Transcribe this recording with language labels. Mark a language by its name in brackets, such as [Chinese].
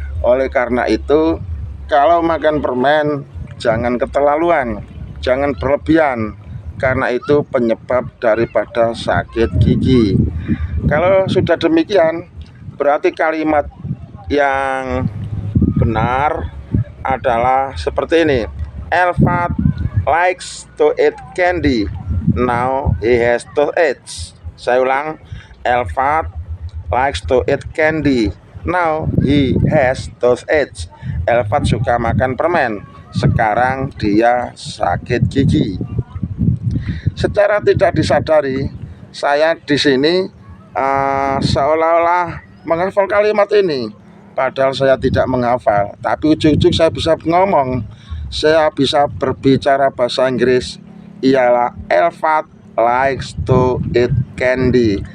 [Indonesian] Oleh karena itu, kalau makan permen jangan keterlaluan, jangan berlebihan, karena itu penyebab daripada sakit gigi. Kalau sudah demikian, berarti kalimat yang benar adalah seperti ini. [English] Elfat likes to eat candy. Now he has toothache. [Indonesian] Saya ulang, [English] Elfat likes to eat candy. Now he has toothache. Elfat [Indonesian] suka makan permen. sekarang dia sakit gigi. Secara tidak disadari, saya di sini seolah-olah menghafal kalimat ini, padahal saya tidak menghafal. Tapi ujung-ujung saya bisa ngomong, saya bisa berbicara bahasa Inggris. Ialah [English] Elvat likes to eat candy.